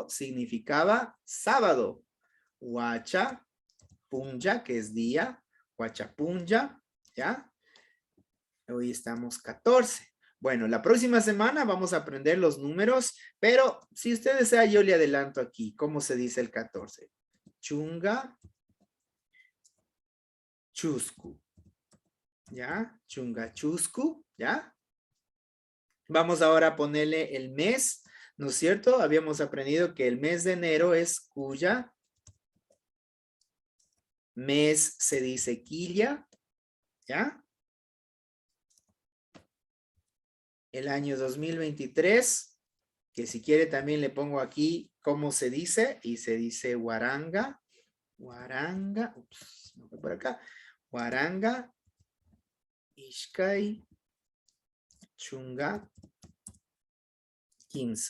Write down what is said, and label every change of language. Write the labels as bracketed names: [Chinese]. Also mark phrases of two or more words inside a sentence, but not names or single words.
[Spanish] Significaba sábado. [Quechua] Huacha, Punja, [Spanish] que es día. [Quechua] Huacha Punja, [Spanish] ¿ya? Hoy estamos 14. Bueno, la próxima semana vamos a aprender los números, pero si usted desea, yo le adelanto aquí cómo se dice el 14. [Quechua] Chunga, Chusku. ¿Ya? Chunga, Chusku, [Spanish] ¿ya? Vamos ahora a ponerle el mes, ¿no es cierto? Habíamos aprendido que el mes de enero es Cuya. Mes se dice Quilla, ¿ya? El año 2023, que si quiere también le pongo aquí cómo se dice, y se dice [Quechua] Huaranga, Huaranga, [Spanish] ups, no fue por acá, [Quechua] Huaranga, Ishkai, Chunga, Quinza.